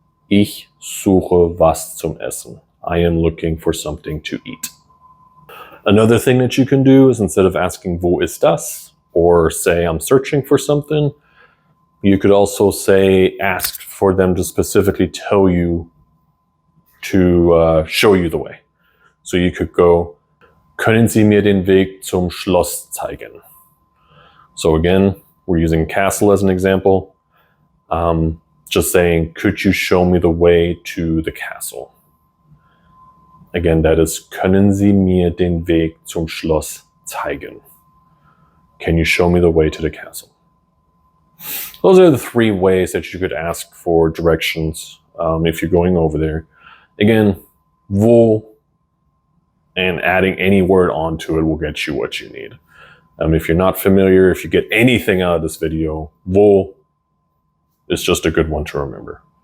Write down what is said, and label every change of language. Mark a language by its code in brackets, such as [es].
[de] Ich suche was zum Essen. [en] I am looking for something to eat. Another thing that you can do is instead of asking [de] wo ist das, [en] or say I'm searching for something, you could also say ask for them to specifically tell you to show you the way. [de] So you could go, können Sie mir den Weg zum Schloss zeigen? [en] So again, we're using castle as an example. Just saying, could you show me the way to the castle? [de] Again, that is, können Sie mir den Weg zum Schloss zeigen? [en] Can you show me the way to the castle? Those are the three ways that you could ask for directions if you're going over there. Again, wo and adding any word onto it will get you what you need. If you're not familiar, if you get anything out of this video, wo is just a good one to remember.